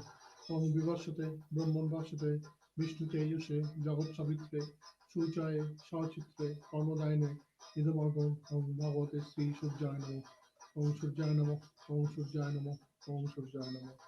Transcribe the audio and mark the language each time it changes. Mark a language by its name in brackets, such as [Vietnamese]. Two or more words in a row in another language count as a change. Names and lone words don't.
[Sanskrit] ওং বিবর্ষতে ব্রহ্মণ্ড বিষ্ণু তেজসে জগৎ সবিত্রে সূর্যায় সচিত্রে কর্মদায়নে ইদমর্গং ওং ভগবতে শ্রী সূর্যায় নমঃ। ওং সূর্যায় নমঃ, ওং সূর্যায় নমঃ, ওং সূর্যায় নমঃ।